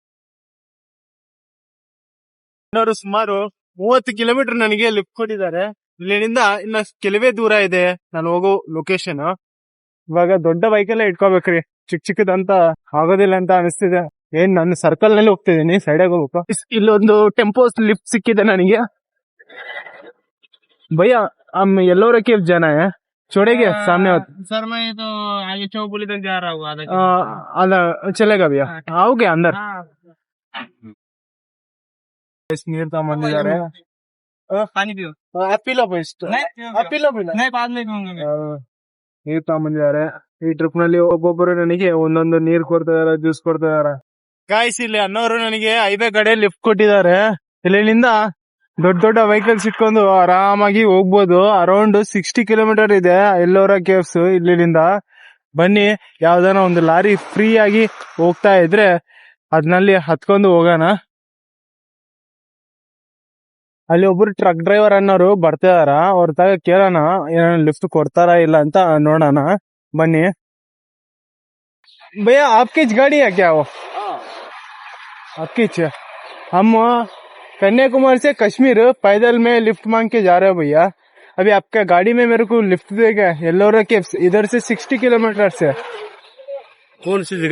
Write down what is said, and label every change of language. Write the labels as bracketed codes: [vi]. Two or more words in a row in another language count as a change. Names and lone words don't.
[kn] ಇನ್ನೊರು ಸುಮಾರು 30 ಕಿಲೋಮೀಟರ್ ನನಗೆ ಲಿಫ್ಟ್ ಕೊಟ್ಟಿದ್ದಾರೆ. ಇಲ್ಲಿಂದ ಇನ್ನ ಕೆಲವೇ ದೂರ ಇದೆ ನಾನು ಹೋಗೋ ಲೊಕೇಶನ್. ಇವಾಗ ದೊಡ್ಡ ಬೈಕಲ್ಲೇ ಇಟ್ಕೋಬೇಕ್ರಿ, ಚಿಕ್ಕ ಚಿಕ್ಕದಂತ ಆಗೋದಿಲ್ಲ ಅಂತ ಅನಿಸ್ತಿದೆ. ಏನ್ ನಾನು ಸರ್ಕಲ್ ನಲ್ಲಿ ಹೋಗ್ತಿದ್ದೀನಿ, ಸೈಡಾಗ ಹೋಗ್ಬೇಕು. ಇಲ್ಲೊಂದು ಟೆಂಪೋ ಲಿಫ್ಟ್ ಸಿಕ್ಕಿದೆ ನನಗೆ. [hi] भैया हम येल्लोरा केव जाना है, छोड़ेंगे सामने? सर मैं तो आगे चौपुली तक जा रहा हूँ, आधा चलेगा भैया? आओगे अंदर? [kn] ನೀರ್ ತಗೊಂಬಂದಿದ್ದಾರೆ. [hi] पानी पियो। [en] apple best, apple [hi] नहीं बाद में पीऊंगा मैं। [kn] ನೀರ್ ತಗೊಂಬಂದಿದ್ದಾರೆ. ಈ ಟ್ರಿಪ್ ನಲ್ಲಿ ಒಬ್ಬೊಬ್ಬರು ನನಗೆ ಒಂದೊಂದು ನೀರ್ ಕೊಡ್ತಾ ಇದಾರೆ, ಜ್ಯೂಸ್ ಕೊಡ್ತಾ ಇದಾರೆ. ಗಾಯ್ಸ್ ಇಲ್ಲಿ ಅನ್ನೋರು ನನಗೆ ಹೈವೇ ಕಡೆ ಲಿಫ್ಟ್ ಕೊಟ್ಟಿದ್ದಾರೆ. ಇಲ್ಲಿಂದ ದೊಡ್ಡ ದೊಡ್ಡ ವೆಹಿಕಲ್ಸ್ ಇಟ್ಕೊಂಡು ಆರಾಮಾಗಿ ಹೋಗ್ಬೋದು. ಅರೌಂಡ್ 60 ಕಿಲೋಮೀಟರ್ ಇದೆ ಎಲ್ಲೋರ ಕೇವ್ಸ್ ಇಲ್ಲಿಂದ. ಬನ್ನಿ ಯಾವ್ದಾನ ಒಂದು ಲಾರಿ ಫ್ರೀ ಆಗಿ ಹೋಗ್ತಾ ಇದ್ರೆ ಅದ್ನಲ್ಲಿ ಹತ್ಕೊಂಡು ಹೋಗೋಣ. ಅಲ್ಲಿ ಒಬ್ರು [en] truck driver [kn] ಅನ್ನೋರು ಬರ್ತಿದಾರ, ಅವ್ರ ತಗ ಕೇಳೋಣ ಏನಾರ ಲಿಫ್ಟ್ ಕೊಡ್ತಾರಾ ಇಲ್ಲ ಅಂತ ನೋಡೋಣ. [hi] ಬನ್ನಿ ಭಯ್ಯ आपकी गाड़ी है क्या? वो आपकी हम कन्याकुमारी से कश्मीर पैदल में लिफ्ट मांग के जा रहे हो भैया. अभी आपका गाड़ी में मेरे को लिफ्ट देगा येल्लोरा केव्स, इधर से 60 किलोमीटर से. कौन सी जगह?